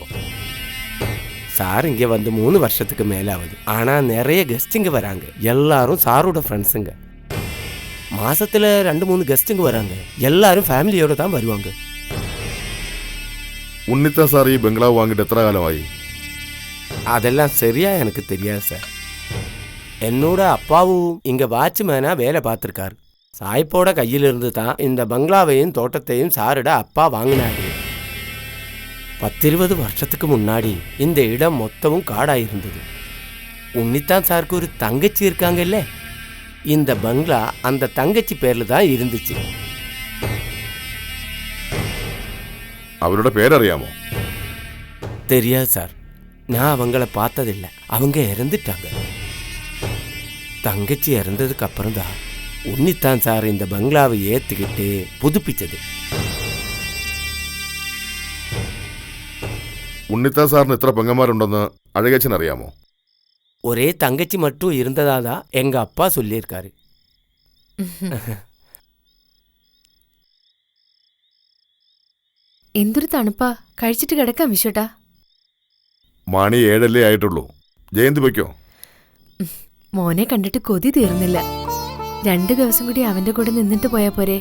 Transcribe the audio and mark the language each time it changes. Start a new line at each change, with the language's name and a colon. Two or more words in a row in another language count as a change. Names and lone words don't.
Tamil: சார் இங்கே வந்து 3 வருஷத்துக்கு மேலே ஆகுது. ஆனால் நிறைய கெஸ்ட்டுங்க வராங்க. எல்லாரும் சாரோட ஃப்ரெண்ட்ஸுங்க. மாசத்துல 2-3 கெஸ்ட்டுங்க வராங்க. எல்லாரும் ஃபேமிலியோட தான் வருவாங்க.
Malayalam: ഉണ്ണിത്താൻ സാർ ഈ ബംഗ്ലാവ് വാങ്ങിയിട്ട് എത്ര കാലമായി?
Tamil: அதெல்லாம் சரியா எனக்கு தெரியாது சார். என்னோட அப்பாவும் இங்கே வாட்ச்மேனாக வேலை பார்த்துருக்காரு. சாய்ப்போட கையிலிருந்து தான் இந்த பங்களாவையும் தோட்டத்தையும் சாரோட அப்பா வாங்கினாரு. 10-20 வருஷத்துக்கு முன்னாடி இந்த இடம் மொத்தமும் காடாயிருந்தது. உன்னித்தான் சாருக்கு ஒரு தங்கச்சி இருக்காங்கல்ல, இந்த பங்களா அந்த தங்கச்சி பேரில் தான் இருந்துச்சு.
Malayalam: അവരുടെ പേരറിയാമോ?
Tamil: தெரியாது சார். நான் அவங்கள பார்த்ததில்லை. அவங்க இறந்துட்டாங்க. தங்கச்சி இறந்ததுக்கு அப்புறம் தான் உன்னித்தான் சார் இந்த பங்களாவை ஏற்றுக்கிட்டு புதுப்பிச்சது.
Malayalam: ഉണ്ണിത്താൻ സാറിന് എത്ര പെങ്ങന്മാരുണ്ടെന്ന് അഴകച്ചൻ അറിയാമോ?
Tamil: ஒரே தங்கச்சி மட்டும் இருந்ததா தான் எங்கள் அப்பா சொல்லியிருக்காரு.
Malayalam: എന്തൊരു തണുപ്പാ. കഴിച്ചിട്ട് കിടക്കാം വിശ്വട്ടാ. മണി 7 ആയിട്ടുള്ളൂ. ജയന്തി വയ്ക്കോ? മോനെ കണ്ടിട്ട് കൊതി തീർന്നില്ല. 2 ദിവസം കൂടി അവന്റെ കൂടെ നിന്നിട്ട് പോയാ പോരെ?